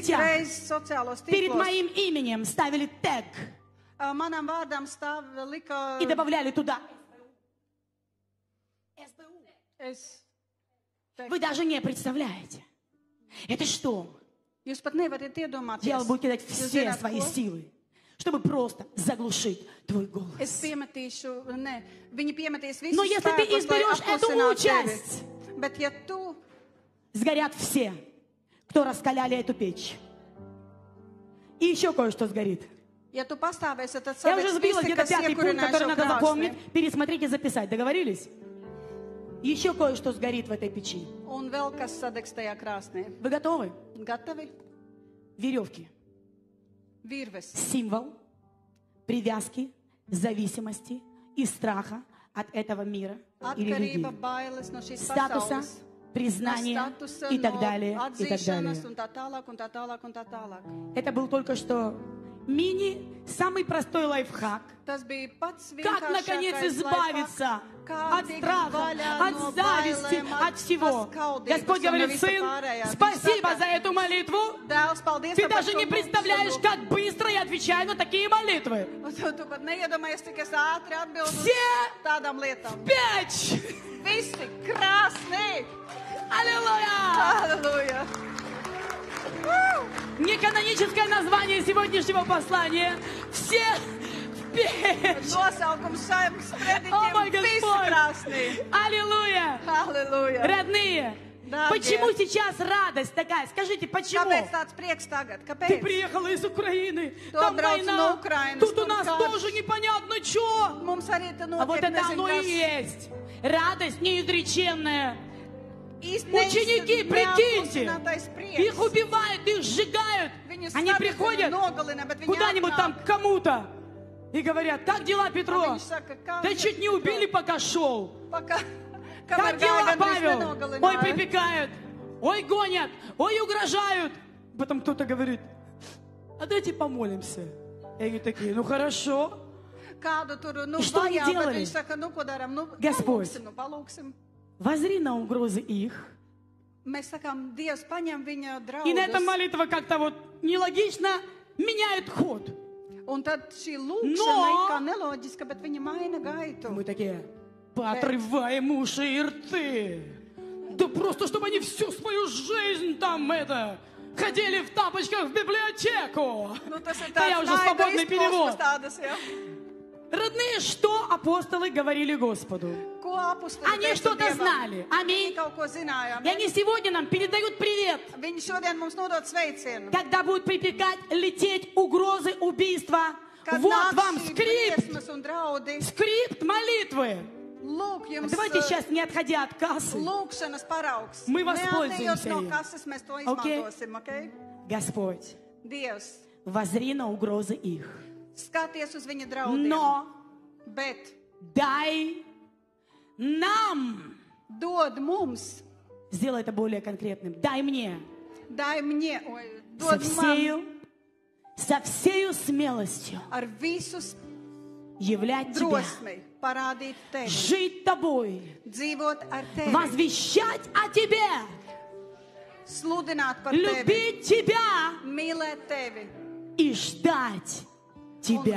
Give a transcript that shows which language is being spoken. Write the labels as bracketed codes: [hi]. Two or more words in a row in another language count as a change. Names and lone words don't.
[ru] сетях [lv] reizes sociālos [ru] перед [lv] tīklos [ru] моим именем ставили тег [lv] manam vārdam stāv lika. [ru] и добавляли туда. [lv] Es, [ru] Вы даже не представляете. Это что? [lv] jūs pat nevarat iedomāties. [ru] Дьявол будет кидать [lv] Jūs [ru] все [lv] zināt, [ru] свои [lv] ko? [ru] силы, чтобы просто заглушить твой [lv] Es [ru] голос. [lv] piemetīšu, ne, viņi piemetīs visus [ru] Но если ты [lv] spēkus, lai [ru] изберешь эту [lv] apklusinātu [ru] участь, [lv] tevi. Bet ja tu [ru] Сгорят все, кто раскаляли эту печь. И еще кое-что сгорит. [lv] Ja tu pastāvēsi, tad [ru] Я уже [lv] sadegs [ru] сбила [lv] visi, [ru] где-то [lv] kas [ru] 5-й пункт, [lv] iekurināja [ru] который [lv] šo [ru] надо [lv] krāsni. [ru] запомнить, пересмотреть и записать. Договорились? Еще кое-что сгорит в этой печи. [lv] Un vēl kas sadegs tajā krāsnī. [ru] Вы готовы? [lv] Gatavi? [ru] Веревки. [lv] Virves. [ru] Символ привязки, зависимости и страха от этого мира и [lv] Atkarība, [ru] религии. [lv] bailes no šīs Statusa, pasaules. [ru] признание [lv] statusa, [ru] и так [lv] no [ru] далее, и так далее. [lv] atzīšanas un tā tālāk, un tā tālāk, un tā tālāk. [ru] Это был только что самый простой лайфхак. [lv] Tas bija pats [ru] Как, наконец, [lv] vienkāršākais [ru] избавиться [lv] kā [ru] от [lv] tikt [ru] страха, [lv] vaļā [ru] от [lv] no [ru] зависти, [lv] bailēm, [ru] от всего. [lv] paskaudības [ru] Господь [lv] un no [ru] говорит: [lv] visa [ru] сын, [lv] pārējā. Viņš [ru] спасибо [lv] saka, [ru] за эту молитву. [lv] Dēls, paldies [ru] Ты [lv] tev par [ru] даже [lv] šo [ru] не представляешь, [lv] lūgšanu. [ru] как быстро я отвечаю на такие молитвы. [lv] Un tu pat neiedomājies, cik es ātri atbildu uz [ru] Все [lv] tādām lietām. 5! Visi krāsni! [ru] Аллилуйя! [lv] Halleluja! [ru] Неканоническое название сегодняшнего послания. Все в 5! [lv] Nosaukums šajam [ru] О, мой [lv] sprediķim visi [ru] Господь! [lv] krāsni! [ru] Аллилуйя! [lv] Halleluja! [ru] Родные, Да, почему где? сейчас радость такая? Скажите, почему? [lv] Kāpēc tāds prieks tagad? [ru] Ты [lv] Kāpēc? [ru] приехала из Украины, [lv] Tu [ru] там [lv] atbrauc [ru] война, [lv] no Ukrainas, [ru] тут у [lv] tur [ru] нас [lv] karš. [ru] тоже непонятно что. [lv] Mums arī te [ru] А вот [lv] notiek [ru] это оно и [lv] nezinu, kas. [ru] есть. Радость неизреченная. [lv] Īsti [ru] Ученики, прикиньте, [lv] neapklusinātais prieks. [ru] их убивают, их сжигают. [lv] Viņus [ru] Они [lv] skata, [ru] приходят [lv] viņu nogalina, bet viņi [ru] куда-нибудь там [lv] atnāk. [ru] к кому-то и говорят: как дела, Петро? [lv] Viņš saka, kā [ru] Да [lv] iet, [ru] чуть не [lv] Petro? [ru] убили, пока шел. [lv] Paka, [ru] Как [lv] kamēr [ru] дела, [lv] gāja, gandrīz [ru] Павел? [lv] nenogalināja. [ru] Ой, припекают, ой, гонят, ой, угрожают. Потом кто-то говорит: а давайте помолимся. И они такие: ну хорошо. [lv] Kādu tur, nu, [ru] И что они [lv] vajā, bet [ru] делали? [lv] viņš saka, nu, ko darām? Nu, [ru] Господь. [lv] palūksim. [ru] Возри на угрозы их. [lv] Mēs sakām, Dievs paņem viņa [ru] И на этом [lv] draudus. [ru] молитва как-то вот нелогично меняет ход. [lv] Un tad šī No! lūkšana ir kā neloģiska, bet viņa maina gaitu. [ru] Мы такие: поотрываем уши и рты. Да просто, чтобы они всю свою жизнь там ходили в тапочках в библиотеку. [lv] Nu, tas ir [ru] Да я [lv] tāds [ru] уже [lv] naida [ru] свободный перевод. [lv] izpausmes tādas, ja? [ru] Родные, что апостолы говорили Господу? [lv] Ko apostoli [ru] Они [lv] teica [ru] что-то [lv] Dievam? [ru] знали. [lv] Viņi [ru] Аминь. [lv] kaut ko zināja. [ru] И они сегодня нам передают привет. [lv] Viņi šodien mums nodod sveicienu. [ru] Когда будут припекать, лететь угрозы убийства, [lv] Kad [ru] вот [lv] nāks [ru] вам [lv] šī [ru] скрипт, [lv] briesmas un draudi, [ru] скрипт молитвы. [lv] lūk jums [ru] Давайте сейчас, не отходя от кассы, [lv] lūkšanas paraugs. [ru] Мы [lv] Neatejot [ru] воспользуемся [lv] no [ru] им. [lv] kases, mēs to [ru] Окей? [lv] izmantosim, ok? [ru] Господь, [lv] Dievs, [ru] возри на угрозы их. [lv] skaties uz viņa draudiem. [ru] Но [lv] Bet [ru] дай нам, [lv] dod mums, [ru] сделай это более конкретным, дай мне dai мне, со [lv] dod man [ru] всею смелостью [lv] ar visu [ru] являть Тебя, [lv] drosmi parādīt tevi, [ru] жить Тобой, [lv] dzīvot ar tevi, [ru] возвещать о Тебе, [lv] sludināt par tevi, [ru] любить Тебя [lv] mīlēt tevi [ru] и ждать Тебя.